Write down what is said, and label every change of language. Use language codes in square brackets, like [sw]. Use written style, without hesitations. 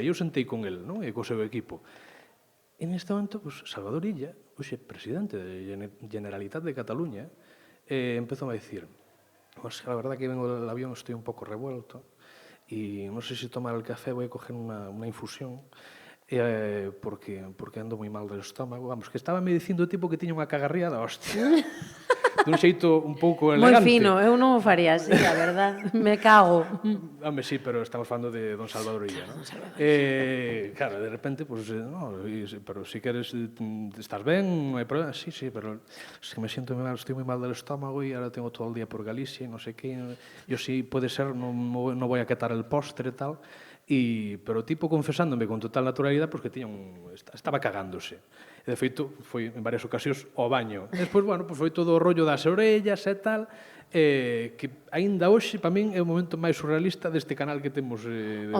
[gl] E eu sentei con el, non? E co seu equipo. E neste momento, pues, Salvador Illa, hoxe presidente de Generalitat de Cataluña, empezou a dicir, pues, [es] la verdad que vengo del avión, estoy un pouco revuelto, y no sé si tomar el café, voy a coger una infusión, porque ando moi mal del estómago. [gl] Vamos, que estaba me dicindo o tipo que tiña unha cagarría da hostia. Dun xeito un pouco Moi elegante. fino, eu non o faría así, a verdad. [es] Me cago. [gl] Home, sí, pero estamos falando de don Salvador Illa, ¿no? Claro, de repente, pues, no, pero si queres, ¿estás ben? No hai problema. [es] Sí, pero es que me siento muy mal, estoy muy mal del estómago y ahora tengo todo el día por Galicia y no sé qué. Yo sí, puede ser, no voy a acatar el postre e tal. [gl] Pero o tipo confesándome con total naturalidade pues, que estaba cagándose. E, de feito, foi en varias ocasións ao baño. E despois, bueno, pues, foi todo o rollo das orellas e tal, que aínda hoxe, para min, é o momento máis surrealista deste canal que temos de